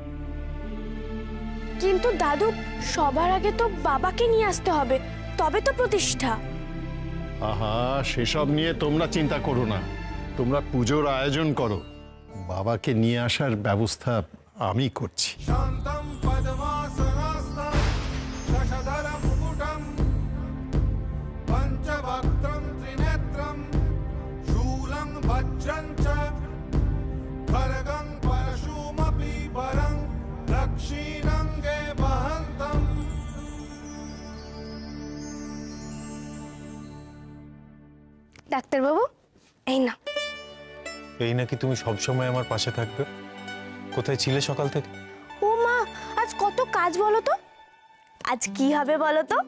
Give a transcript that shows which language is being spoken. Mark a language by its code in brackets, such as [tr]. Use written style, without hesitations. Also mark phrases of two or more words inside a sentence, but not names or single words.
[bn] কিন্তু দাদু, সবার আগে তো বাবাকে নিয়ে আসতে হবে, তবে তো প্রতিষ্ঠা। আহা, সেসব নিয়ে তোমরা চিন্তা করো না। তোমরা পুজোর আয়োজন করো, বাবাকে নিয়ে আসার ব্যবস্থা আমি করছি। [sa] पंचभक्त्रं वज्रं च खड्गं परशुमपि वरं दक्षिणङ्गे वहन्तम्। [bn] ডাক্তারবাবু, এই না। এই নাকি তুমি সবসময় আমার পাশে থাকবে? কোথায় ছিলে সকাল থেকে? ও মা, আজ কত কাজ বলো তো। আজ কি হবে বলো তো?